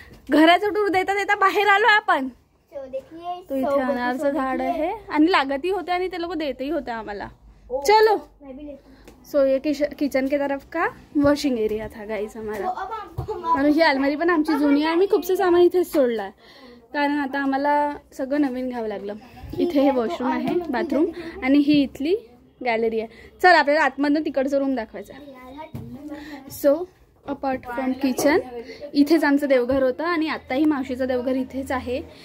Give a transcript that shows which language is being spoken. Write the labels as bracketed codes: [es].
[mr] घराचं टूर देता देता बाहेर आलो आपण। तो इथे अनारचं झाड आहे आणि लागतही होते आणि ते लोक देतही होते आम्हाला। [hi] चलो सो ये किचन के तरफ का वॉशिंग एरिया था गाइस हमारा। [mr] आणि ही अलमारी पण आमची जुनी आहे, आम्ही खूपसं सामान इथेच सोडलं आहे, कारण आता आम्हाला सगळं नवीन घ्यावं लागलं। इथे हे वॉशरूम आहे, बाथरूम, आणि ही इथली गॅलरी आहे। चल आपल्याला आतमधून तिकडचं रूम दाखवायचं आहे। [en] so apart from kitchen, [mr] इथेच आमचं देवघर होतं आणि आत्ताही मावशीचं देवघर इथेच आहे।